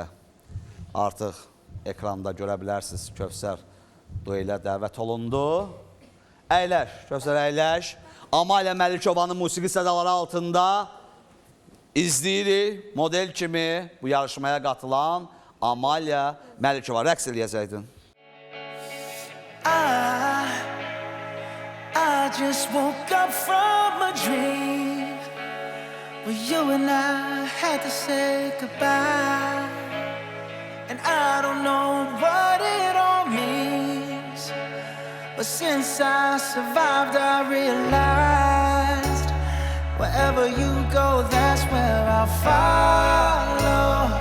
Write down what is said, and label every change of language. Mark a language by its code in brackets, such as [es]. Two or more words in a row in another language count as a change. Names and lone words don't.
[az] Artıq ekranda görə bilərsiniz, Kövsər duelə dəvət olundu. Əyləş, Kövsər əyləş. Amalya Məlikovanın musiqi sədaları altında izləyirik model kimi bu yarışmaya qatılan Amalya Məlikova. Rəqs eləyəcəkdin. [en] I just woke up from a dream where you and I had to say goodbye. And I don't know what it all means, but since I survived, I realized wherever you go, that's where I'll follow.